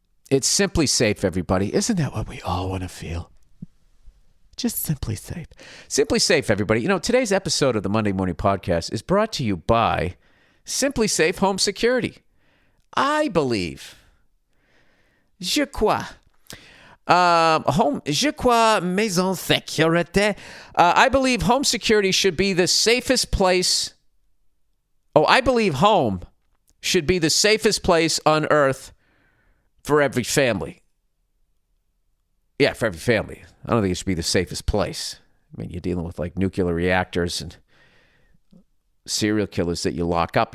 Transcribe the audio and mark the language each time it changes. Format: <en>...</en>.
<en>It's Simply Safe, everybody. Isn't that what we all want to feel? Just Simply Safe. Simply Safe, everybody. You know, today's episode of the Monday Morning Podcast is brought to you by Simply Safe Home Security. I believe.</en> <fr>Je crois. Je crois maison sécurité.</fr> <en>I believe home security should be the safest place. Oh, I believe home should be the safest place on earth for every family. Yeah, for every family. I don't think it should be the safest place. I mean, you're dealing with like nuclear reactors and serial killers that you lock up.</en>